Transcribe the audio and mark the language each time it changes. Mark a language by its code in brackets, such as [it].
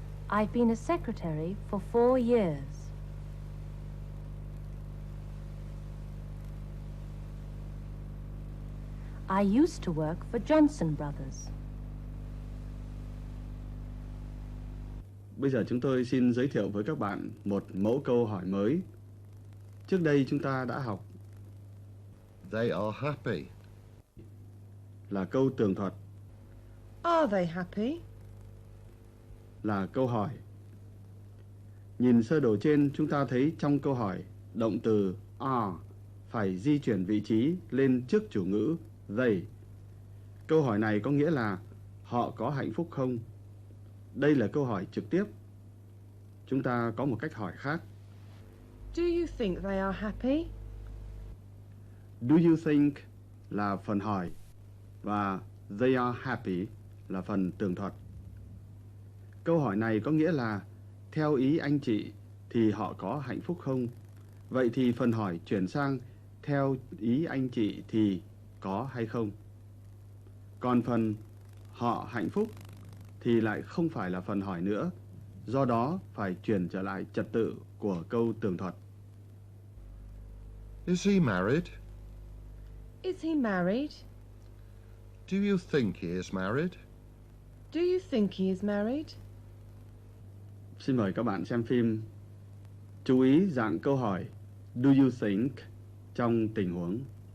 [en] I've been a secretary for 4 years. I used to work for Johnson Brothers. [vi] Bây giờ chúng tôi xin giới thiệu với các bạn một mẫu câu hỏi mới. Trước đây chúng ta đã học [en] They are happy. [vi] là câu tường thuật, [en] Are they happy? [vi] là câu hỏi. Nhìn sơ đồ trên, chúng ta thấy trong câu hỏi, động từ are phải di chuyển vị trí lên trước chủ ngữ they. Câu hỏi này có nghĩa là họ có hạnh phúc không? Đây là câu hỏi trực tiếp. Chúng ta có một cách hỏi khác. [en] Do you think they are happy? Do you think [vi] là phần hỏi và [en] they are happy [vi] là phần tường thuật. Câu hỏi này có nghĩa là theo ý anh chị thì họ có hạnh phúc không? Vậy thì phần hỏi chuyển sang theo ý anh chị thì có hay không? Còn phần họ hạnh phúc thì lại không phải là phần hỏi nữa, do đó phải chuyển trở lại trật tự của câu tường thuật. [en] Is he married? Is he married? Do you think he is married? Do you think he is married? [vi] Xin mời các bạn xem phim. Chú ý dạng câu hỏi [en] do you think [vi] trong tình huống.